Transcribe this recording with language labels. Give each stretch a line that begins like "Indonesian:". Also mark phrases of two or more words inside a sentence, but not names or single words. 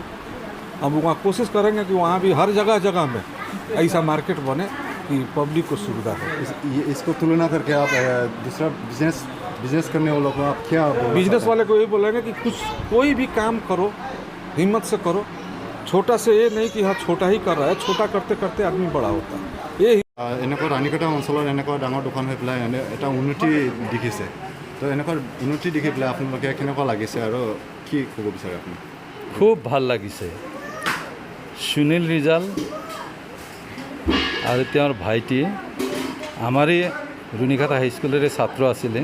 Hindi: हम वहाँ कोशिश करेंगे कि वहाँ भी हर जगह में ऐसा मार्केट बने कि पब्लिक को सुविधा हो। इसको तुलना करके आप दूसरा बिजनेस बिजनेस करने वालों को आप क्या बोलना बिजनेस चाहते वाले को ये बोलेंगे कि कुछ कोई भी काम करो, हिम्मत से करो। छोटा से ये नहीं कि हाँ छोटा ही कर रहा है, छोटा करते करते आदमी बड़ा होता है। ये हैं?
Assamese: এনেকুৱা ৰাণীখাটা অঞ্চলত এনেকুৱা ডাঙৰ দোকান হৈ পেলাই এটা উন্নতি দেখিছে, তো এনেকুৱা উন্নতি দেখি পেলাই আপোনালোকে কেনেকুৱা লাগিছে আৰু কি ক'ব বিচাৰে আপুনি? খুব ভাল লাগিছে। সুনীল ৰিজাল আৰু তেওঁৰ ভাইটি আমাৰেই ৰুণিখাটা হাইস্কুলৰে ছাত্ৰ আছিলে।